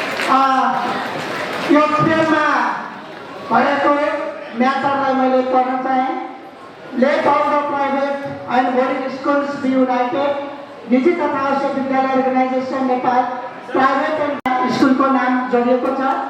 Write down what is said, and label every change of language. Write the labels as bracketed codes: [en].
[ne] यो फ्रेममा भएको म्याटरलाई मैले पढ्न चाहेँ। [en] Let all the private and boarding schools be united. [ne] निजी तथा आवश्यक विद्यालय अर्गनाइजेसन नेपाल प्राइभेट एन्ड स्कुलको नाम जोडिएको छ।